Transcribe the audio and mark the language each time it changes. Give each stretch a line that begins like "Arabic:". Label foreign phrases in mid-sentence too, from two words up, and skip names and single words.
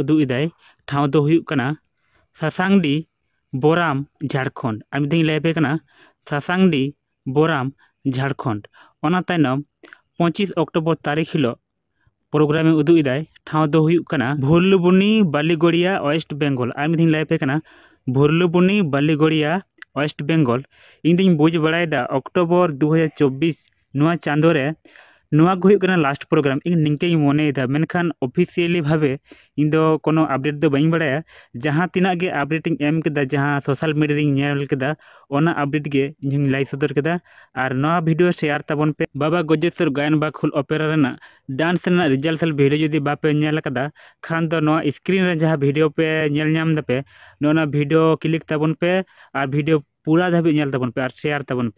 Santali: उदु इदाय ठाव दो हुयु कना सासांगडी बोराम झारखंड आमी लाइबे कना सासांगडी बोराम झारखंड ओना तायनम 25 अक्टोबर तारीख लो प्रोग्राम में उदु इदाय ठाव दो हुयु कना भुरलुबुनी बालीगड़िया वेस्ट बेंगल आमी लाइबे कना भुरलुबुनी बालीगड़िया वेस्ट बेंगल इन बुझ बड़ायदा अक्टोबर 2024 नुआ चांदो रे नुआ को हुयु कना
English: last program
Santali: इन निंके मनेदा मेनखान ऑफिशियली भावे इन दो कोनो अपडेट दो बाई बड़ाया जहां तिना गे अपडेटिंग एम केदा जहां
English: social media
Santali: रिंग नेल केदा ओना अपडेट गे इन लाई सदर केदा और नवा वीडियो शेयर ताबन पे बाबा गजेश्वर गायन बाखुल ओपेरा रेना डांस रेना
English: result video
Santali: जदी बापे नेल कदा खान दो नवा स्क्रीन रे जहां वीडियो पे नेल नाम दपे नोना वीडियो क्लिक ताबन पे और वीडियो पूरा धाबी नेल ताबन पे और शेयर ताबन पे।